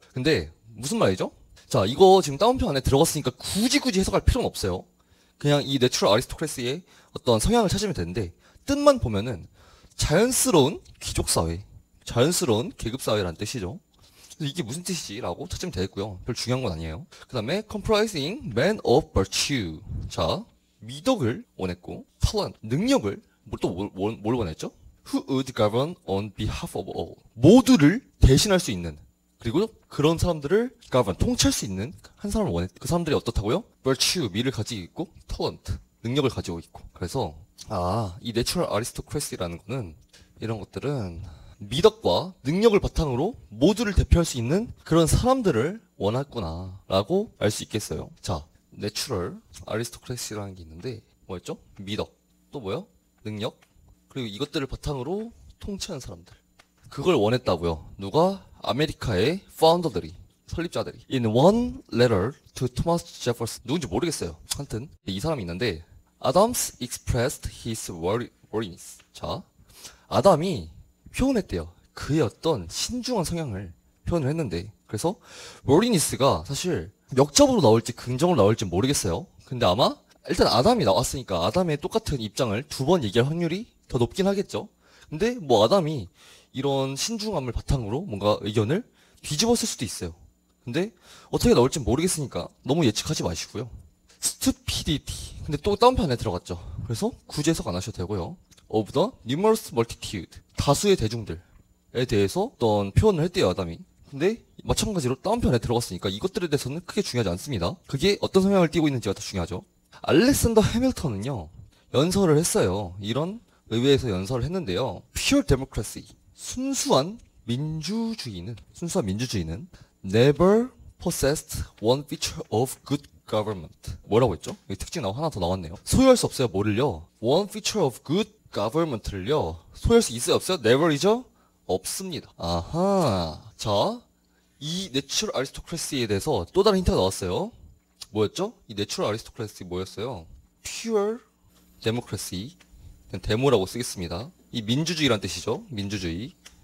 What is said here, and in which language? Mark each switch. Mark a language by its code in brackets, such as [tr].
[ko] 근데 무슨 말이죠? 자, 이거 지금 다운표 안에 들어갔으니까 굳이 해석할 필요는 없어요. 그냥 이 내추럴 아리스토크래시의 어떤 성향을 찾으면 되는데 뜻만 보면은 자연스러운 귀족사회, 자연스러운 계급사회라는 뜻이죠. 이게 무슨 뜻이지? 라고 찾으면 되겠고요. 별 중요한 건 아니에요. 그 다음에 [en] comprising men of virtue. [ko] 자, 미덕을 원했고 talent, 능력을 뭘 원했죠? [en] who would govern on behalf of all. [ko] 모두를 대신할 수 있는 그리고 그런 사람들을 govern, 통치할 수 있는 한 사람을 원했. 그 사람들이 어떻다고요? virtue, 미를 가지고 있고 talent, 능력을 가지고 있고. 그래서 이 natural aristocracy라는 거는 이런 것들은 미덕과 능력을 바탕으로 모두를 대표할 수 있는 그런 사람들을 원했구나 라고 알 수 있겠어요. 자, 내추럴 아리스토크래시라는 게 있는데 뭐였죠? 미덕, 또 뭐요? 능력, 그리고 이것들을 바탕으로 통치하는 사람들, 그걸 원했다고요. 누가? 아메리카의 파운더들이, 설립자들이. [en] In one letter to Thomas Jefferson, [ko] 누군지 모르겠어요. 하여튼 이 사람이 있는데 [en] Adams expressed his worries. [ko] 자, 아담이 표현했대요. 그의 어떤 신중한 성향을 표현을 했는데, 그래서 워리니스가 사실 역접으로 나올지 긍정으로 나올지 모르겠어요. 근데 아마 일단 아담이 나왔으니까 아담의 똑같은 입장을 두 번 얘기할 확률이 더 높긴 하겠죠. 근데 뭐 아담이 이런 신중함을 바탕으로 뭔가 의견을 뒤집었을 수도 있어요. 근데 어떻게 나올지 모르겠으니까 너무 예측하지 마시고요. [en] stupidity. [ko] 근데 또 다운표 안에 들어갔죠. 그래서 굳이 해석 안 하셔도 되고요. [en] of the numerous multitude. [ko] 다수의 대중들에 대해서 어떤 표현을 했대요, 아담이. 근데 마찬가지로 다운편에 들어갔으니까 이것들에 대해서는 크게 중요하지 않습니다. 그게 어떤 성향을 띠고 있는지가 더 중요하죠. 알렉산더 해밀턴은요, 연설을 했어요. 이런 의회에서 연설을 했는데요. [en] Pure democracy, [ko] 순수한 민주주의는 [en] never possessed one feature of good government. [ko] 뭐라고 했죠? 여기 특징 나오고 하나 더 나왔네요. 소유할 수 없어요. 뭐를요? [en] one feature of good government를요. [ko] 소유할 수 있어요? 없어요? never이죠? 없습니다. 아하. 자, 이 내추럴 아리스토크래시에 대해서 또 다른 힌트가 나왔어요. 뭐였죠? 이 내추럴 아리스토크래시 뭐였어요? [en] Pure democracy. [ko] 데모라고 쓰겠습니다. 이 민주주의란 뜻이죠. 민주주의.